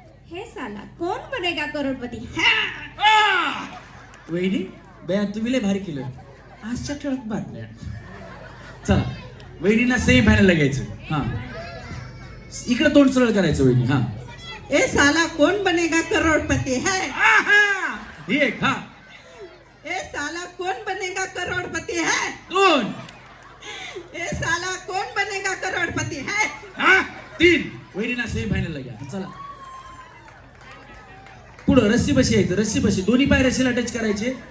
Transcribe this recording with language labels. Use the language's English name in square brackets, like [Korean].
[Hindi] हे साला कोण बनेगा करोडपती. [Marathi] वहिनी बया तुम्ही लय भारी केलं. आजच्या ठळक बातम्या. चला वहिनीला सेमी फायनल घ्यायचं. हा इकडे तोंड सरळ करायचं वहिनी. हा [Hindi] ए साला कौन बनेगा करोड़पति है. [Marathi] एक. हा [Hindi] ए साला कौन बनेगा करोड़पति है. 2. ए साला कौन बनेगा करोड़पति है. [Marathi] हा 3. वहिनीला सेमी फायनल घ्या. चला पुढं रस्सी बशी यायचं. रस्सी बशी दोन्ही पाय रस्सीला टच करायचे.